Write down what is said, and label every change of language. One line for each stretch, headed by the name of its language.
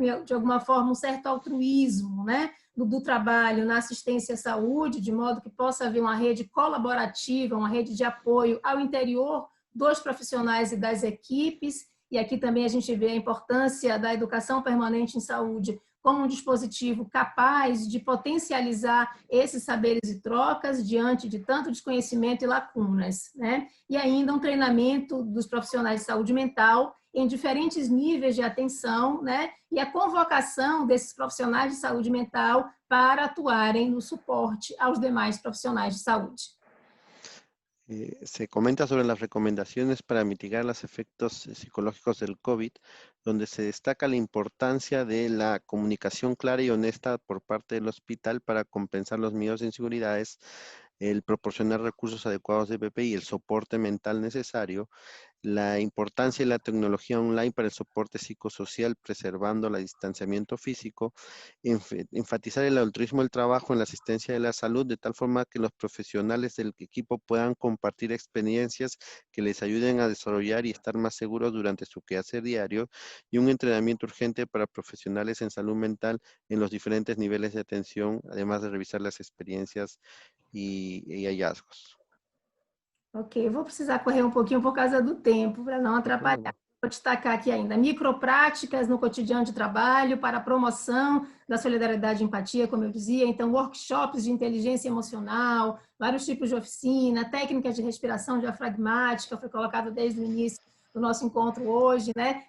Portuguese: de alguma forma um certo altruísmo, né, do trabalho na assistência à saúde, de modo que possa haver uma rede colaborativa, uma rede de apoio ao interior dos profissionais e das equipes, e aqui também a gente vê a importância da educação permanente em saúde como um dispositivo capaz de potencializar esses saberes e trocas diante de tanto desconhecimento e lacunas, né? E ainda um treinamento dos profissionais de saúde mental em diferentes níveis de atenção, né? E a convocação desses profissionais de saúde mental para atuarem no suporte aos demais profissionais de saúde.
Spanish: Se comenta sobre las recomendaciones para mitigar los efectos psicológicos del COVID, donde se destaca la importancia de la comunicación clara y honesta por parte del hospital para compensar los miedos e inseguridades, el proporcionar recursos adecuados de PPI y el soporte mental necesario, la importancia de la tecnología online para el soporte psicosocial, preservando el distanciamiento físico, enfatizar el altruismo del trabajo en la asistencia de la salud, de tal forma que los profesionales del equipo puedan compartir experiencias que les ayuden a desarrollar y estar más seguros durante su quehacer diario, y un entrenamiento urgente para profesionales en salud mental en los diferentes niveles de atención, además de revisar las experiencias y hallazgos.
Portuguese: Ok, eu vou precisar correr um pouquinho por causa do tempo, para não atrapalhar. Vou destacar aqui ainda micropráticas no cotidiano de trabalho para a promoção da solidariedade e empatia, como eu dizia, então workshops de inteligência emocional, vários tipos de oficina, técnicas de respiração diafragmática, foi colocado desde o início do nosso encontro hoje, né?